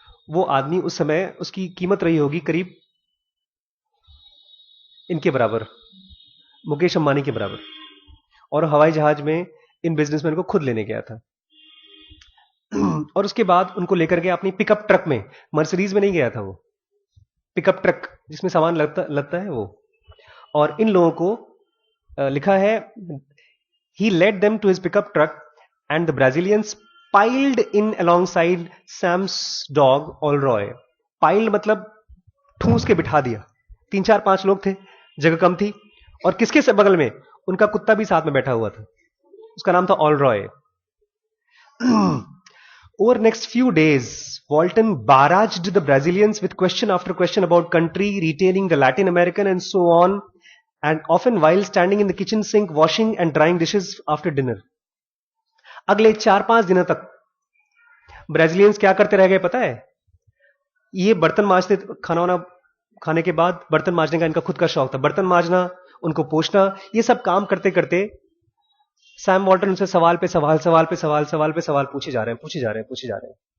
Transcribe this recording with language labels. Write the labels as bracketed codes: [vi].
[hi] वो आदमी उस समय, उसकी कीमत रही होगी करीब इनके बराबर, मुकेश अंबानी के बराबर। और हवाई जहाज में इन बिजनेसमैन को खुद लेने गया था। और उसके बाद उनको लेकर गया अपनी पिकअप ट्रक में, मर्सिडीज में नहीं गया था वो, पिकअप ट्रक जिसमें सामान लगता लगता है वो। और इन लोगों को लिखा है, [en] he led them to his pickup truck and the Brazilians piled in alongside Sam's dog Olroy। [hi] piled मतलब ठूस के बिठा दिया। 3 4 5 लोग थे, जगह कम थी। और किसके से बगल में? उनका कुत्ता भी साथ में बैठा हुआ था, उसका नाम था ऑलरॉय। [en] Over next few days, Walton barraged the Brazilians with question after question about country, retailing the Latin American and so on, and often while standing in the kitchen sink washing and drying dishes after dinner। [hi] अगले 4 5 दिनों तक Brazilians क्या करते रह गए पता है? ये बर्तन मांजते, खाना वाना खाने के बाद बर्तन मांजने का इनका खुद का शौक था। बर्तन मांजना, उनको पोंछना, ये सब काम करते करते सैम वॉल्टन उनसे सवाल पे सवाल, सवाल पे सवाल, सवाल पे सवाल पूछे जा रहे हैं, पूछे जा रहे हैं, पूछे जा रहे हैं।